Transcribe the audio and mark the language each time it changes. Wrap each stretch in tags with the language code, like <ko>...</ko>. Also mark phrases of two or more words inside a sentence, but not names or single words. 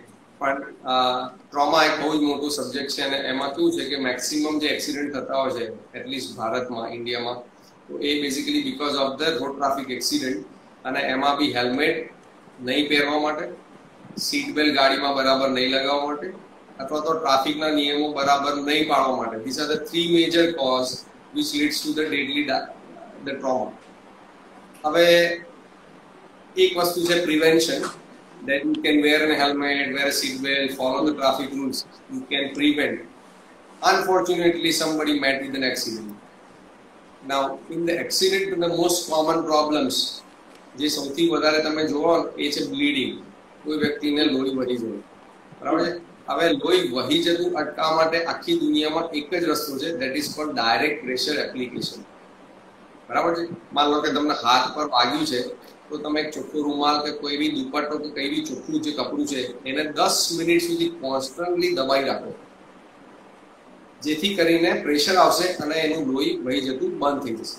<gu>પણ ટ્રોમા એક બહુ જ મોટું સબ્જેક્ટ છે અને એમાં કેવું છે કે મેક્સિમમ જે એક્સિડન્ટ થતા હોય છે એટલીસ્ટ ભારતમાં, ઇન્ડિયામાં, તો એ બેઝિકલી</gu> <en>because of the road traffic accident,</en> <gu>અને એમાં બી હેલ્મેટ નહીં પહેરવા માટે,</gu> <en>seat belt</en> <gu>ગાડીમાં બરાબર નહીં લગાવવા માટે અથવા તો ટ્રાફિકના નિયમો બરાબર નહીં પાળવા માટે.</gu> <en>These are the 3 major cause which leads to the deadly the trauma.</en> <gu>હવે એક વસ્તુ છે પ્રિવેન્શન,</gu> <en>that you can wear a helmet, wear a seat belt, follow the traffic rules, you can prevent. Unfortunately, somebody met with an accident. Now, in the accident, the most common problems,</en> <gu>જે સૌથી વધારે તમે જોવો એ છે બ્લીડિંગ. કોઈ વ્યક્તિને લોહી વહી જાય, બરાબર છે. હવે લોહી વહી જતું અટકાવવા માટે આખી દુનિયામાં એક જ રસ્તો છે,</gu> <en>that is called direct pressure application.</en> <gu>બરાબર છે. માન લો કે તમને હાથ પર વાગ્યું છે, તો તમે એક ચોખ્ખો રૂમાલ કે કોઈ બી દુપટ્ટો કે કઈ બી ચોખ્ખું જે કપડું છે એને 10 મિનિટ સુધી કોન્સ્ટન્ટલી દબાઈ રાખો, જેથી કરીને પ્રેશર આવશે અને એનું લોહી વહી જતું બંધ થઈ જશે.</gu>